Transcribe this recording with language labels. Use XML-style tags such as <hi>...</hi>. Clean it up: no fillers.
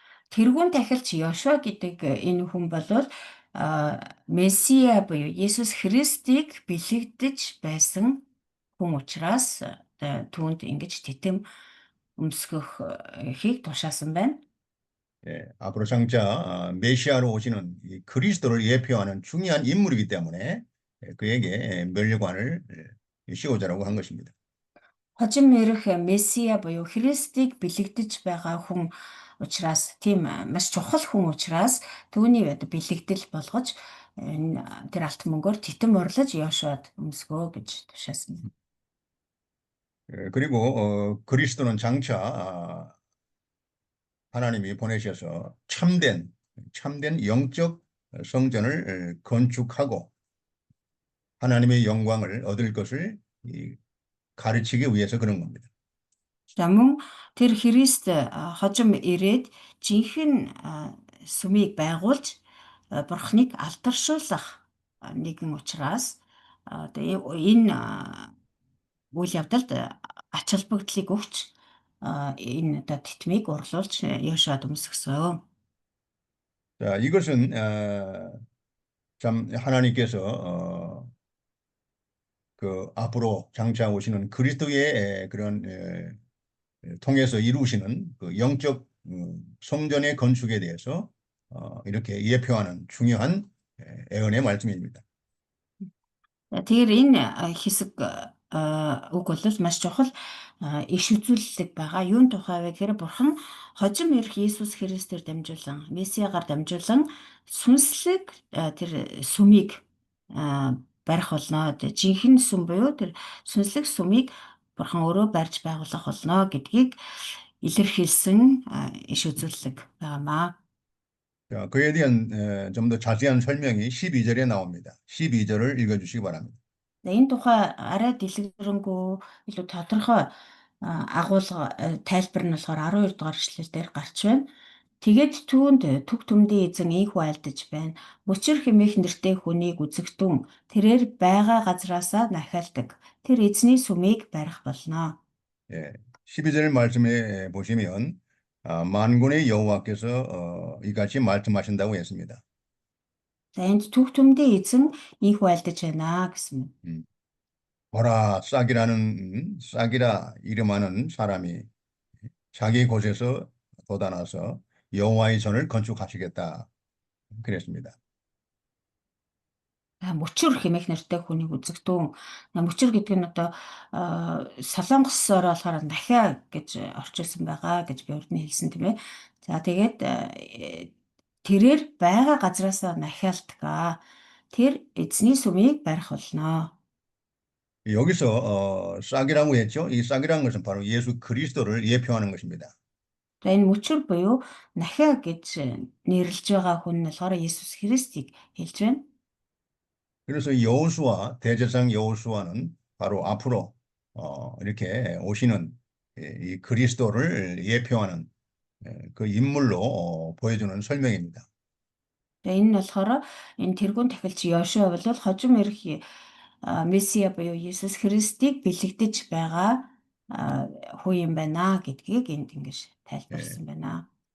<mn>тэрүүн тахилч Йошуа гэдэг энэ хүн бол Месиа буюу Есүс Христийг бэлэгдэж байсан хүн учраас түүнд ингэж титэм өмсгөхийг тушаасан байна.</mn> <ko>앞으로 장차 메시아로 오시는 이 그리스도를 예표하는 중요한 인물이기 때문에 그에게 면류관을 씌우자라고 한 것입니다.</ko> <mn>Хожим ирэх Месиа буюу Христийг бэлэгдэж байгаа хүн учраас тийм маш чухал хүн учраас түүний бэлэгдэл болгож тэр алт мөнгөөр титэм урлаж Йошуад өмсгөө гэж тушаасан.</mn> <ko>그리고 그리스도는 장차 하나님이 보내셔서 참된 영적 성전을 건축하고 하나님의 영광을 얻을 것을 가르치기 위해서 그런 겁니다.</ko> <mn>Мөн тэр Христ хожим ирээд жинхэнэ сүмийг байгуулж Бурхныг алдаршуулах нэгэн учраас энэ үйл явдалд ач холбогдлыг өгч энэ титмийг урлуулж Йошуад өмсгсөн.</mn> <ko>자, 이것은 참 하나님께서 그 앞으로 장차 오시는 그리스도의 그런 통해서 이루시는 그 영적 성전의 건축에 대해서 이렇게 예표하는 중요한 예언의 말씀입니다.</ko> <mn>Тэгэхээр энэ хэсэг үг бол маш чухал иш үзүүлэлт байгаа. Юун тухай вэ гэхээр Бурхан хожим ирэх Иесус Христээр дамжуулан, Месиагаар дамжуулан сүнслэг тэр сүмийг барих болно. Жинхэнэ сүм буюу тэр сүнслэг сүмийг Бурхан өөрөө барьж байгуулах болно гэдгийг илэрхийлсэн иш үзүүлэлт байгаамаа.</mn> <ko>자, 그에 대한 좀 더 자세한 설명이 12절에 나옵니다. 12절을 읽어주시기 바랍니다.</ko> <mn>Энэ тухай арай дэлгэрэнгүй илүү тодорхой агуулга тайлбар нь болохоор 12 дугаар эшлэл дээр гарч байна. Тэгээд түүнд төг төмдийн эзэн ийхүү айлдаж байна. Мөчир хэмээх нэртэй хүнийг үзэгдэн тэрээр байгаа газраасаа нахиалдаг. Тэр эзний сүмийг барих болно.</mn> <ko>예, 12절 말씀에 보시면 만군의 여호와께서 이같이 말씀하신다고 했습니다.</ko> <mn>За энд төг төмдийн эзэн ийхүү айлдаж байна гэсэн.</mn> <ko>보라, 싹이라 이름하는 사람이 자기 곳에서 돋아나서 여호와의 전을 건축하시겠다 그랬습니다.</ko> <mn>Мөчөр хэмээх нэртэй хүнийг үзэгдэн. Мөчөр гэдэг нь одоо солонгосоор болохоор дахиа гэж орчуулсан байгаа гэж би урд нь хэлсэн тийм ээ. За тэгээд тэрээр байгаа газраасаа нахиалдаг. Тэр эзний сүмийг барих болно.</mn> <ko>여기서 싹이라고 했죠. 이 싹이라는 것은 바로 예수 그리스도를 예표하는 것입니다.</ko> <mn>За энэ мөчөр буюу нахиа гэж нэрлэж байгаа хүн нь болохоор Есүс Христийг хэлж байна.</mn> <ko>그래서 여호수아, 대제사장 여호수아는 바로 앞으로 이렇게 오시는 이 그리스도를 예표하는 그 인물로 보여주는 설명입니다.</ko> <mn>Энэ нь болохоор энэ тэргүүн тахилч Йошуа бол хожим ирэх Месиа буюу Есүс Христийг бэлэгдэж байгаа хүн юм байна гэдгийг энд ингэж тайлбарсан байна.</mn>